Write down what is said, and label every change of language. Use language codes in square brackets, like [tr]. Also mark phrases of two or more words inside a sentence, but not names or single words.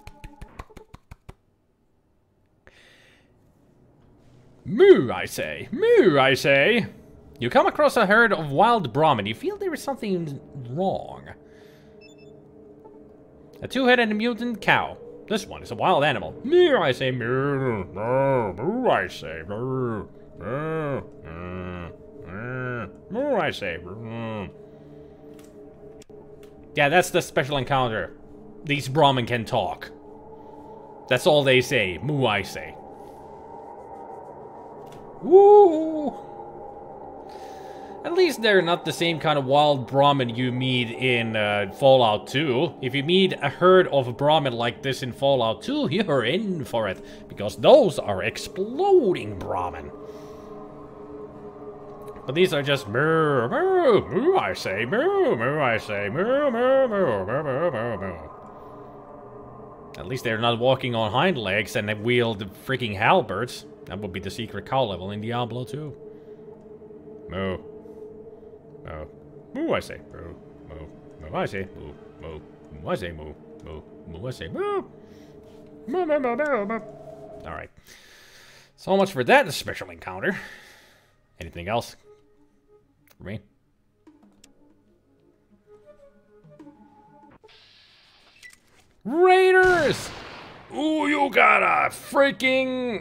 [en] Moo, I say. Moo, I say. You come across a herd of wild Brahmin. You feel there is something wrong. A two-headed mutant cow. This one is a wild animal. Moo, I say. Moo, moo, moo, I say. Moo, moo, moo, moo, I say. Moo. Yeah, that's the special encounter. These Brahmin can talk. That's all they say. Moo, I say. Woo! At least they're not the same kind of wild Brahmin you meet in Fallout 2. If you meet a herd of Brahmin like this in Fallout 2, you're in for it. Because those are exploding Brahmin. But these are just moo, moo, moo, I say, moo, moo, I say, moo, moo, moo, moo, moo, moo, moo. At least they're not walking on hind legs and they wield freaking halberds. That would be the secret cow level in Diablo 2. Moo. Moo. Moo, I say. Moo. Moo. Moo, I say. Moo. Moo. Moo, I say. Moo. Moo. Moo, I say. Moo. Moo, moo, moo, moo, moo. Alright. So much for that special encounter. Anything else? For me? Raiders! Ooh, you got a freaking...